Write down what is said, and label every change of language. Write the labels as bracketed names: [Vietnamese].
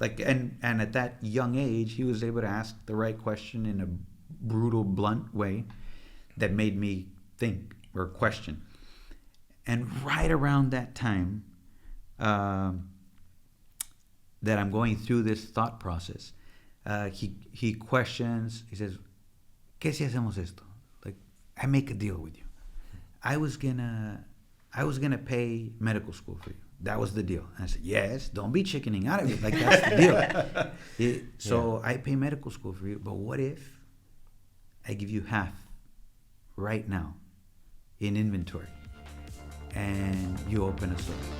[English] Like, and at that young age, he was able to ask the right question in a brutal, blunt way that made me think or question. And right around that time, that I'm going through this thought process, he questions. He says, [Spanish] "¿Qué si hacemos esto?" [English] Like, I make a deal with you. I was gonna pay medical school for you. That was the deal. And I said, yes, don't be chickening out of it. Like, that's the deal. So I pay medical school for you, but what if I give you half right now in inventory and you open a store?